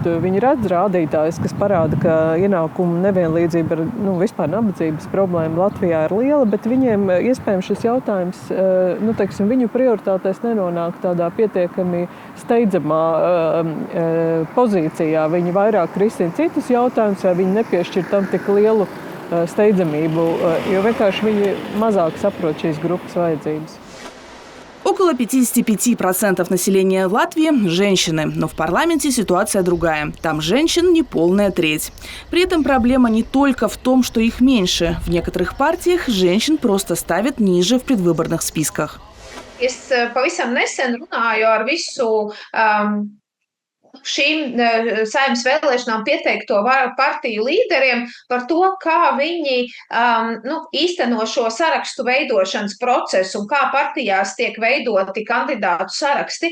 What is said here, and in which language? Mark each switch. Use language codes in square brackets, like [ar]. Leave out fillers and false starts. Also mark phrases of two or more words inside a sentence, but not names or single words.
[lv] Viņi redz rādītājus, kas parāda, ka ienākumu nevienlīdzība, vispār nabadzības problēma Latvijā ir liela, bet viņiem iespējams šis jautājums, viņu prioritātēs nenonāk tādā pietiekami steidzamā pozīcijā. Viņi vairāk risina citus jautājumus, vai viņi nepiešķir tam tik lielu steidzamību, jo vienkārši viņi mazāk saprot šīs grupas vajadzības. [ru] Около 55% населения Латвии – женщины, но в парламенте ситуация другая. Там женщин неполная треть. При этом проблема не только в том, что их меньше. В некоторых партиях женщин просто ставят ниже в предвыборных списках. [lv] Es pavisam nesen runāju ar visu šīm Saeimas vēlēšanām pieteikto partiju līderiem par to, kā viņi īsteno šo sarakstu veidošanas procesu un kā partijās tiek veidoti kandidātu saraksti.